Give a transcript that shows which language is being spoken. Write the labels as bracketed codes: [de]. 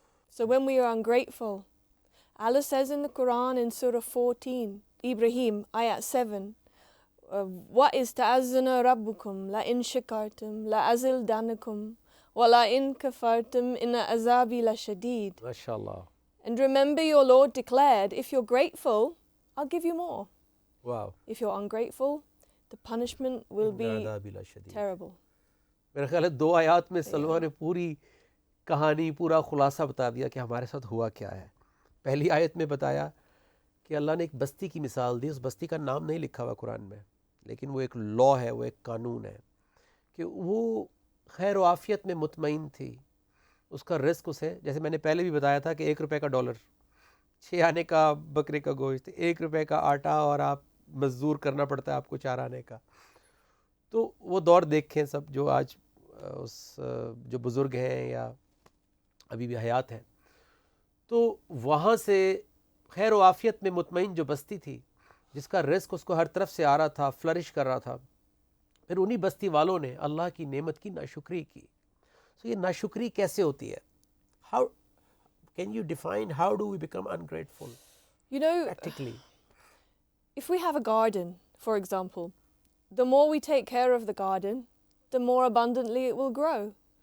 [en] So when we are ungrateful, Allah says in the Quran in Surah 14, Ibrahim, Ayat 7, [ar] وَإِسْتَعَذَّنَا رَبُّكُمْ لَإِن شَكَرْتُمْ لَأَزِلْدَنَّكُمْ وَلَإِن كَفَرْتُمْ إِنَّ عَذَابِي لَشَدِيدٌ. [en] MashaAllah. And remember your Lord declared, if you're grateful, I'll give you more. Wow. If you're ungrateful, the punishment will be terrible. [ur] میرے خیال ہے 2 آیات میں سلوہ نے پوری کہانی, پورا خلاصہ بتا دیا کہ ہمارے ساتھ ہوا کیا ہے. پہلی آیت میں بتایا کہ اللہ نے ایک بستی کی مثال دی, اس بستی کا نام نہیں لکھا ہوا قرآن میں, لیکن وہ ایک لا ہے, وہ ایک قانون ہے کہ وہ خیر و عافیت میں مطمئن تھی. اس کا رزق اسے, جیسے میں نے پہلے بھی بتایا تھا کہ 1 روپے کا ڈالر, 6 آنے کا بکرے کا گوشت, 1 روپے کا آٹا, اور آپ مزدور کرنا پڑتا ہے آپ کو 4 آنے کا. تو وہ دور دیکھیں سب جو آج اس جو بزرگ ہیں یا ابھی بھی حیات ہیں, تو وہاں سے خیر و عافیت میں مطمئن جو بستی تھی, جس کا رزق اس کو ہر طرف سے آ رہا تھا, فلرش کر رہا تھا, پھر انہی بستی والوں نے اللہ کی نعمت کی ناشکری کی. سو یہ ناشکری کیسے ہوتی ہے؟ [en] How can you define how do we become ungrateful You know, practically? if we have a garden, for example, the more we take care of the garden, the more abundantly it will grow.